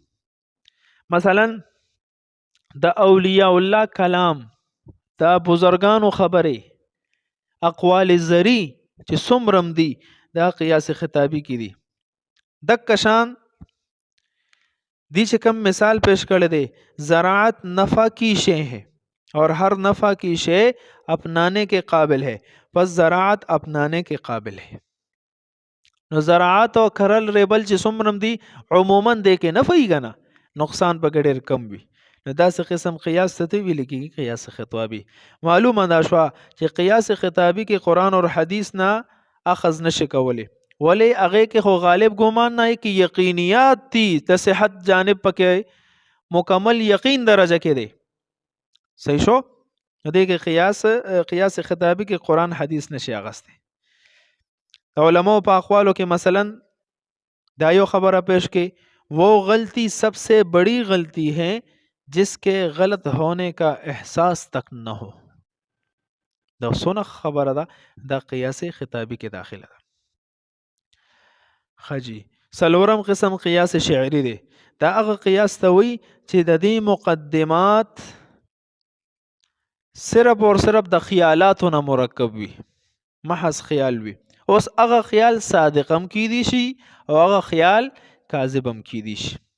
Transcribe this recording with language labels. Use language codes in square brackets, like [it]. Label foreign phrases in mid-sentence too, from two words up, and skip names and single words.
[ps] مثلا د اولیاء الله کلام، د بزرگانو خبرې، اقوال زری چې څومره دي دا قیاس خطابی کې دي. دک شان دی چې کم مثال پیش کړی دی [ur] زراعت نفع کی شے ہے اور ہر نفع کی شے اپنانے کے قابل ہے، پس زراعت اپنانے کے قابل ہے. [ps] نو زراعت او کرل ریبل چې څومره دی عموما دی کې نفع یې کنه، نقصان په ډېر کم وي. نو داسې قسم قیاس ته ویل کېږي قیاس خطابی. معلومه دا شوه چې قیاس خطابی کې قرآن او حدیث نه اخذ نشي کولی، ولی هغه کې خو غالب ګمان نه کې یقینیات دي د صحت جانب پکې مکمل یقین درجه کې دی. صحیح شو؟ دې کې قیاس خطابی کې قرآن حدیث نشي اغسته. علماء په اقوالو کې مثلا دا یو خبره پیش کې [ur] وہ غلطی سب سے بڑی غلطی ہے جس کے غلط ہونے کا احساس تک نہ ہو. [ps] دا سونه خبره ده دا قیاس خطابی کې داخله ده. خجی سلورم قسم قیاس شعری دی. دا هغه قیاس ته وی چې د دې مقدمات [ur] صرف اور صرف [ps] د خیالاتو نه مرکب وي، محض خیال وي اوس هغه خیال صادق هم کیدی شي او هغه خیال کاذب هم کیدی شي.